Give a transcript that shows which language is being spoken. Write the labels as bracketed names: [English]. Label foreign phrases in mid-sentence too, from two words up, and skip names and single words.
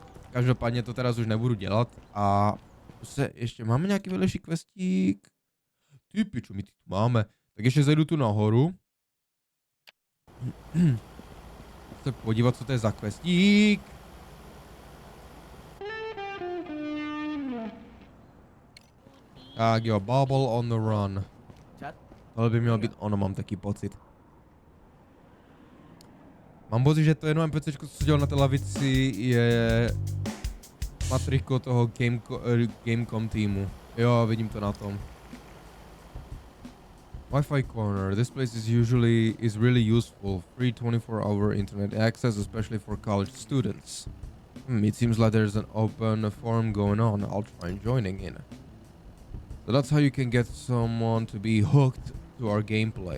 [Czech] Každopádně to teraz už nebudu dělat a ještě máme nějaký vedlejší questík. Ty piču, my ty tu máme. Tak ještě zajdu tu nahoru. Se podívat, co to je za questík. Tak jo, [English] Bubble on the run. [Czech] Tohle by mělo být ono, mám taky pocit. Mám pocit, že to jedno NPCčko, co dělal na té lavici, je matričko toho Gamecom týmu. Jo, vidím to na tom. [English] Wi-Fi corner. This place is really useful. Free 24-hour internet access, especially for college students. It seems like there's an open forum going on. I'll try joining in. So that's how you can get someone to be hooked to our gameplay.